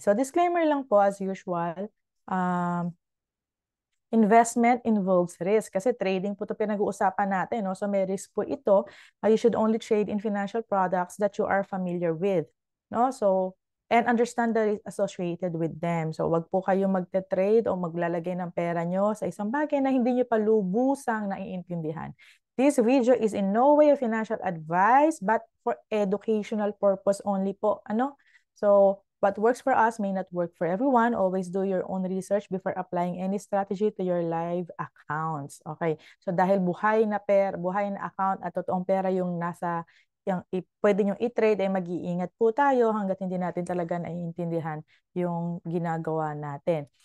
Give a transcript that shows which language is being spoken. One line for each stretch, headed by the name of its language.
English: So, disclaimer lang po as usual. Investment involves risk
Filipino: kasi trading po ito pinag-uusapan natin.
English: No?
Filipino: So may risk po ito.
English: You should only trade in financial products that you are familiar with. No? So, and understand the risk associated with them.
Filipino: So wag po kayong magte-trade o maglalagay ng pera nyo sa isang bagay na hindi nyo pa lubusang naiintindihan.
English: This video is in no way a financial advice but for educational purpose only
Filipino: po. Ano?
English: So, what works for us may not work for everyone. Always do your own research before applying any strategy to your live accounts.
Filipino: Okay. So dahil buhay na account at totoong pera yung nasa pwede nyo i-trade ay mag-iingat po tayo hanggat hindi natin talaga naiintindihan yung ginagawa natin.